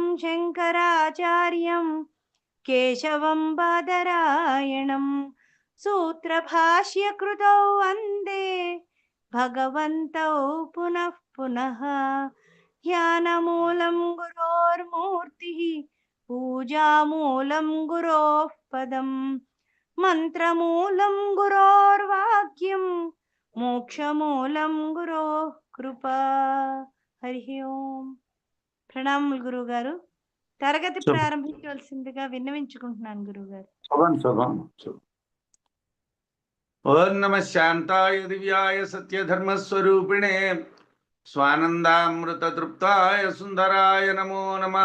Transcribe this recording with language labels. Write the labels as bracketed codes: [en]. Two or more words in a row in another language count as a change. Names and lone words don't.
[sa] शङ्कराचार्यं केशवं बादरायणं सूत्रभाष्यकृतौ वन्दे भगवन्तौ पुनः पुनः ध्यानमूलं गुरोर्मूर्तिः पूजामूलं गुरोः पदम् मंत्रमूलं गुरोर्वाक्यं మోక్షమూలం గురో కృప. [te] హరి ఓం. ప్రణామములు గురువుగారు. తరగతి ప్రారంభించవలసిందిగా విన్నవించుకుంటున్నాను గురువుగారు. [sa] ఓం నమః శాంతాయ దివ్యాయ సత్యధర్మస్వరూపిణే స్వానందామృత తృప్తాయ సుందరాయ నమో నమః.